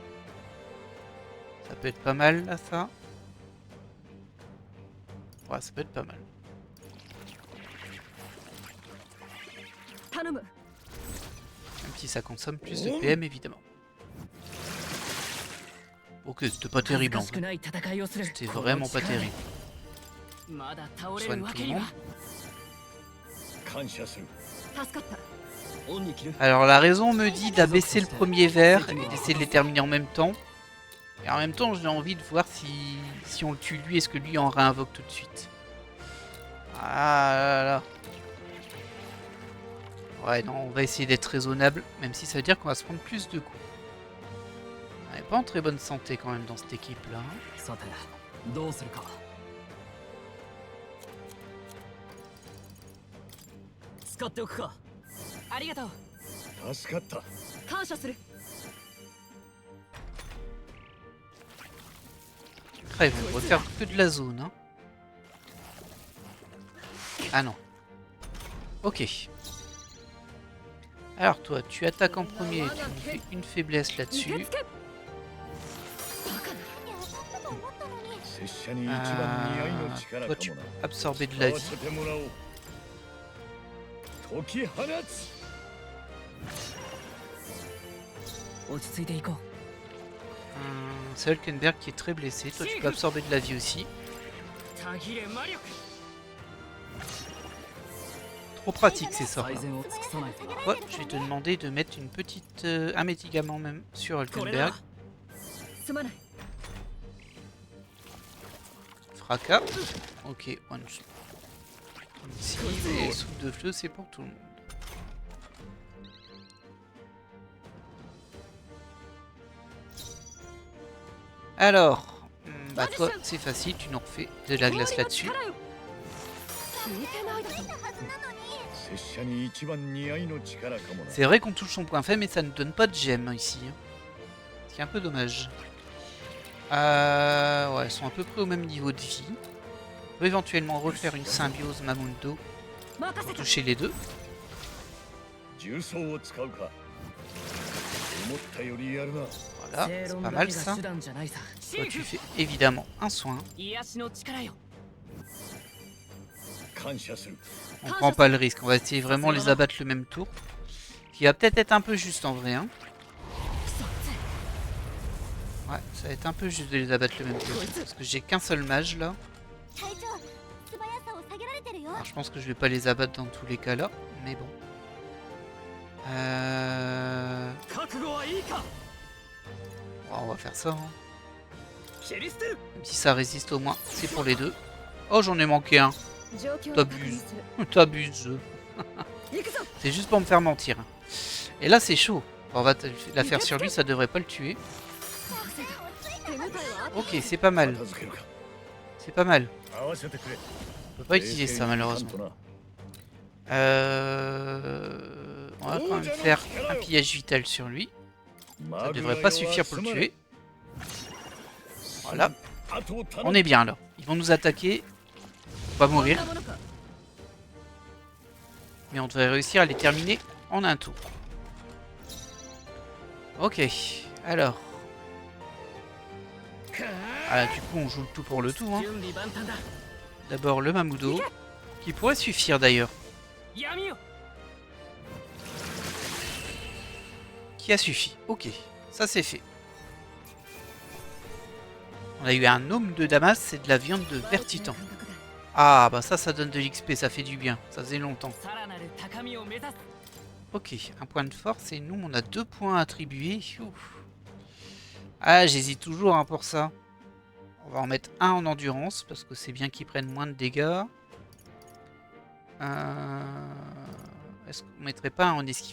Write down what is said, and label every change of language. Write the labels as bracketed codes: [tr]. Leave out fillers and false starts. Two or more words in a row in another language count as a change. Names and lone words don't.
[fr] Ça peut être pas mal, là, ça. Ouais, ça peut être pas mal. [ja] 頼む。 [fr] Même si ça consomme plus de PM, évidemment. Ok, c'était pas terrible, en [ja] 恥ずかしく [fr] fait. [ja] ない戦いをする。 [fr] C'était vraiment pas terrible. [ja] まだ倒 [fr] On [ja] れ [fr] soigne [ja] るわ [fr] tout [ja] け [fr] le [ja] には [fr] monde.。 [ja] 感謝する。助かった。オンに切る。 [fr] Alors, la raison me dit d'abaisser le premier verre et d'essayer de les terminer en même temps. Et en même temps, j'ai envie de voir si on le tue lui, est-ce que lui en réinvoque tout de suite. Ah là là. Ouais, non, on va essayer d'être raisonnable, même si ça veut dire qu'on va se prendre plus de coups. On n'est pas en très bonne santé quand même dans cette équipe-là. Hein. [ja] さて、どうするか。使っておくか。ありがとう。助かった。感謝する。 [fr] Après, ils vont refaire que de la zone. Hein. Ah non. Ok. Alors toi, tu attaques en premier, tu me fais une faiblesse [ja] 受 [fr] là-dessus. [ja] け付け。拙者に一番似合いの力 [fr] Toi, [ja] か [fr] tu [ja] もな。 [fr] peux absorber de la [ja] 使わ [fr] vie. [ja] せてもらおう。解き放つ。落ち着いていこう。 [fr] C'est Hulkenberg qui est très blessé. Toi, tu peux absorber de la vie aussi. [ja] たぎれ魔力。 [fr] Trop pratique ces sorts. [ja] 最善を尽くさないとな。 [fr] Ouais, je vais te demander de mettre une petite, un médicament même sur [ja] これだ [fr] Hulkenberg.。 [ja] すまない。 [fr] Fracas. Ok, [en] one shot. [fr] Ici, et souffle de feu, c'est pour tout le monde. Alors, bah toi, c'est facile, tu nous refais de la glace là-dessus. [ja] 聞いてないだろ。拙者に一番似合いの力かもな。 [fr] C'est vrai qu'on touche son point faible, mais ça ne donne pas de gemmes ici. Hein. Ce qui est un peu dommage. Ouais, elles sont à peu près au même niveau de vie. On peut éventuellement refaire une symbiose Mamundo [ja] 任 [fr] pour [ja] せた。 [fr] toucher les deux. [ja] 重装を使うか。思ったよりやるな。 [fr] Voilà, [ja] 正 [fr] c'est [ja] 論 [fr] pas [ja] だ [fr] mal [ja] けが [fr] ça. [ja] 手段じゃないさ。 [fr] Toi, tu fais évidemment un soin. [ja] 癒しの力よ。感謝する。 [fr] On prend pas le risque, on va essayer vraiment de les abattre le même tour. Qui va peut-être être un peu juste en vrai. Hein. Ouais, ça va être un peu juste de les abattre le même tour. Parce que j'ai qu'un seul mage là. [ja] 隊長素早さを下げられてるよ。 [fr] Alors je pense que je vais pas les abattre dans tous les cas là. Mais bon. [ja] 覚悟はいいか。 [fr] Ouais, on va faire ça. Hein. [ja] 切り捨てる。 [fr] Même si ça résiste au moins, c'est pour les deux. Oh, j'en ai manqué un. [ja] 状況を確認 [fr] T'abuses. [ja] する。 [fr] T'abuses. [ja] 行くぞ。 [fr] C'est juste pour me faire mentir. Et là, c'est chaud. On va la faire sur lui, ça devrait pas le tuer. [ja] 手応えはあっ [fr] Ok, c'est pas mal. [ja] 片付けるか [fr] C'est pas mal. [ja] 合わせてくれ [fr] On peut pas utiliser ça malheureusement. [ja] 冷静にいかんと [fr] On va quand même faire un pillage vital sur lui. [ja] な [fr] Ça devrait pas suffire pour le tuer. Voilà. [ja] 後を頼 [fr] On [ja] む [fr] est bien là. Ils vont nous attaquer. On va mourir. [ja] こんなものか [fr] Mais on devrait réussir à les terminer en un tour. Ok. Alors. Ah, du coup, on joue le tout pour le tout. Hein. [ja] 準備万端だ [fr] D'abord le Mamudo. Qui pourrait suffire d'ailleurs. [ja] 闇よ [fr] Qui a suffi. Ok. Ça c'est fait. On a eu un gnome de Damas et de la viande de Vertitan. Ah bah ça donne de l'XP, ça fait du bien. Ça faisait longtemps. [ja] さらなる高みを目指す [fr] Ok, un point de force et nous on a 2 points attribués. Ouf. Ah j'hésite toujours hein, pour ça. On va en mettre un en endurance parce que c'est bien qu'ils prennent moins de dégâts. Est-ce qu'on mettrait pas un en esquive?